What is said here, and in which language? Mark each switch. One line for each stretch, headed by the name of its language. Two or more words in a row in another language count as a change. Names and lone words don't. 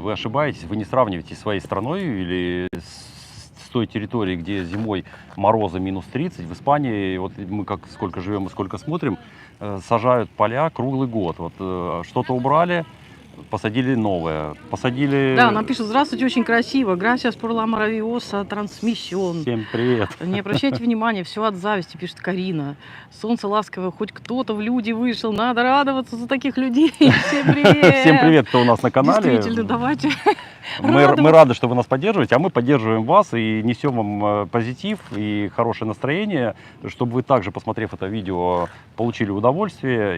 Russian: Вы ошибаетесь, вы не сравниваете с своей страной или с той территорией, где зимой морозы минус 30. В Испании, вот мы как сколько живем и сколько смотрим, сажают поля круглый год. Вот что-то убрали, посадили новое. Посадили... Да, нам пишут: здравствуйте, очень красиво.
Spanish: Gracias por la maravillosa transmisión.
Russian: Всем привет. Не обращайте внимания, все от зависти, пишет Карина. Солнце ласковое, хоть кто-то в люди вышел. Надо радоваться за таких людей. Всем привет. Всем привет, кто у нас на канале. Действительно, давайте. Мы рады, что вы нас поддерживаете, а мы поддерживаем вас и несем вам позитив и хорошее настроение, чтобы вы также, посмотрев это видео, получили удовольствие.